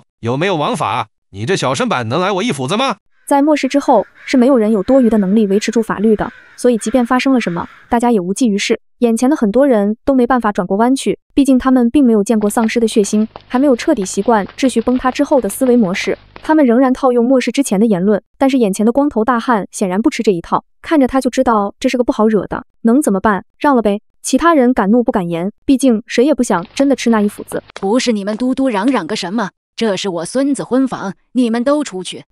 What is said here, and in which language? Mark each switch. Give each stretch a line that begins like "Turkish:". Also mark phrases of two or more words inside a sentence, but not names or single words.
Chinese: 有沒有王法？你這小身板能挨我一斧子嗎？在末世之後，是沒有人有多餘的能力維持住法律的，所以即便發生了什麼，大家也無濟於事。眼前的很多人都沒辦法轉過彎去，畢竟他們並沒有見過喪屍的血腥，還沒有徹底習慣秩序崩塌之後的思維模式。他們仍然套用末世之前的言論，但是眼前的光頭大漢顯然不吃這一套，看着他就知道這是個不好惹的，能怎麼辦？讓了唄。其他人敢怒不敢言，畢竟誰也不想真的吃那一斧子。不是你們嘟嘟嚷嚷個什麼？這是我孫子婚房，你們都出去。